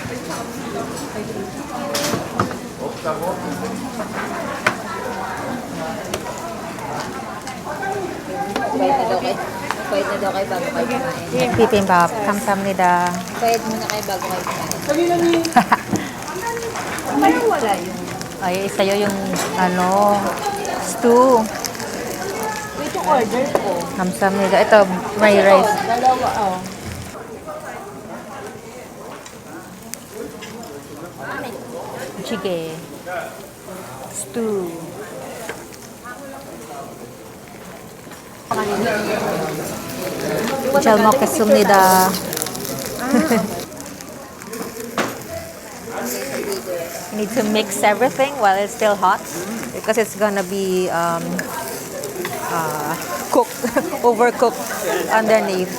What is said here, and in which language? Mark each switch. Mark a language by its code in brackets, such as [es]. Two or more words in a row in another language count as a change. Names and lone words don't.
[tl] Bayad na daw kayo bago kayo kumain. [ko] Bibimbap. 감사합니다. [tl] Bayad muna kayo bago kayo kumain. Parang wala yung... Ay, sa'yo yung, stew. Ito order ko. 감사합니다. Ito, may rice. Dalawa, oh. Jjigae. [ko] Stew. 잘 먹겠습니다. [en] You need to mix everything while it's still hot because it's gonna be cooked, overcooked underneath.